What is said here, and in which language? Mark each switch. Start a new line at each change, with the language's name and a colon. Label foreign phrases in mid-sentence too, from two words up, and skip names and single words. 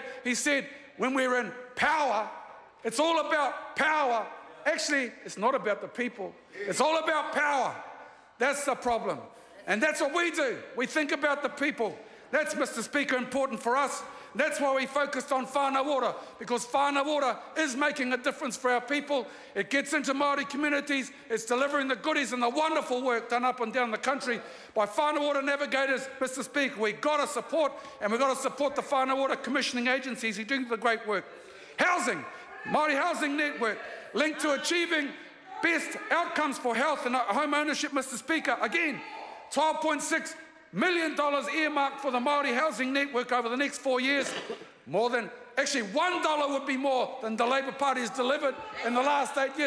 English: He said, when we're in power, it's all about power. Actually, it's not about the people. It's all about power. That's the problem. And that's what we do. We think about the people. That's, Mr. Speaker, important for us. That's why we focused on
Māori: whānau ora,
English: because
Māori: whānau ora
English: is making a difference for our people. It gets into Māori communities. It's delivering the goodies and the wonderful work done up and down the country by
Māori: whānau ora
English: navigators, Mr. Speaker. We've got to support, and we've got to support the
Māori: whānau ora
English: commissioning agencies who do the great work. Housing, Māori Housing Network, linked to achieving best outcomes for health and home ownership, Mr. Speaker. Again, $12.6 million earmarked for the Māori Housing Network over the next 4 years. More than, actually $1 would be more than the Labour Party has delivered in the last 8 years.